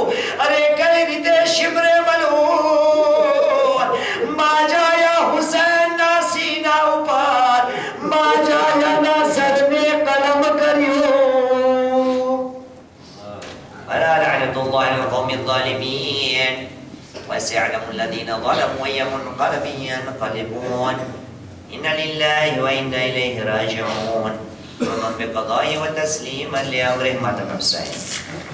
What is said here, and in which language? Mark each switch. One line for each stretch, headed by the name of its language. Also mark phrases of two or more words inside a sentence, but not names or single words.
Gujarati: અરે કઈ રીતે શિબરે મલૂન માજાયા હુસૈનના સીના ઉપર માજાયાના સરને કલમ કર્યો.
Arabic: ألا لعنة الله અલા القوم الظالمين وسيعلم الذين ظلموا أي منقلب ينقلبون إن لله وإنا إليه راجعون. رضا بقضائه وتسليما لأمره. ما تنفسه